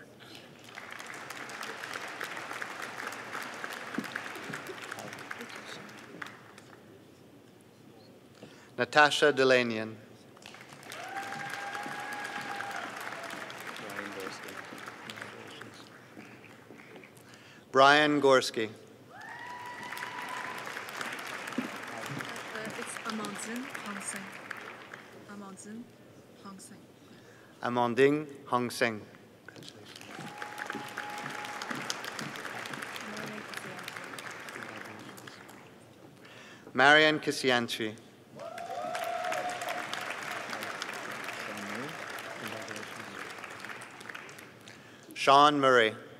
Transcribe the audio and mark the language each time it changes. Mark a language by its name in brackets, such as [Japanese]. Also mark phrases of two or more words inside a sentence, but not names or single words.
[English] Natasha Delanian. Brian Gorski. It's Amandine Hong-Seng. Amandine Hong-Seng. Amandine Hong-Seng. Marian Kisianchi. Sean Murray.